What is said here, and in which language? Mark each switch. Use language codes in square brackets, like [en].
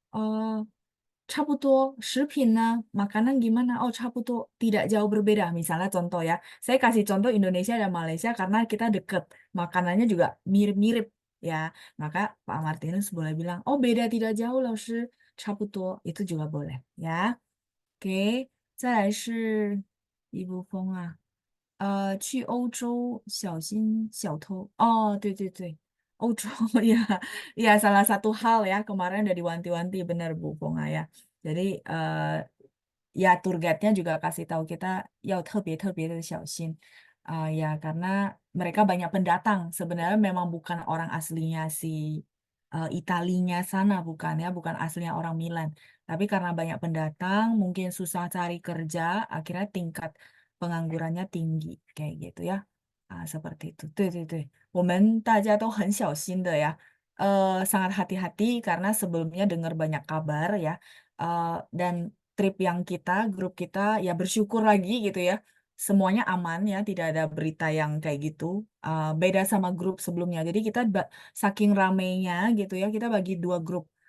[id] Oh, [zh] 差不多, 食品呢, [id] makanan gimana? Oh, [zh] 差不多, [id] tidak jauh berbeda. Misalnya contoh ya, saya kasih contoh Indonesia dan Malaysia karena kita deket. Makanannya juga mirip-mirip ya. Maka Pak Martinus boleh bilang, oh beda tidak jauh loh, [zh] 是差不多. [id] Itu juga boleh ya. [zh] 给，再来是一部风啊，去欧洲小心小偷。哦，对对对，欧洲 [id] ya, ya salah satu hal ya kemarin udah diwanti-wanti bener Bu Ponga ya. Jadi ya tour guide-nya juga kasih tahu kita ya [zh] 特别特别的小心. [id] Ya karena mereka banyak pendatang. Sebenarnya memang bukan orang aslinya si Italinya sana bukan ya, bukan aslinya orang Milan. Tapi karena banyak pendatang, mungkin susah cari kerja, akhirnya tingkat penganggurannya tinggi kayak gitu ya. Seperti itu. [zh] 对对对，我们大家都很小心的ya. [id] Sangat hati-hati karena sebelumnya dengar banyak kabar ya. Dan trip yang kita, grup kita ya bersyukur lagi gitu ya. Semuanya aman ya, tidak ada berita yang kayak gitu. Beda sama grup sebelumnya. Jadi kita saking ramainya gitu ya, kita bagi dua grup.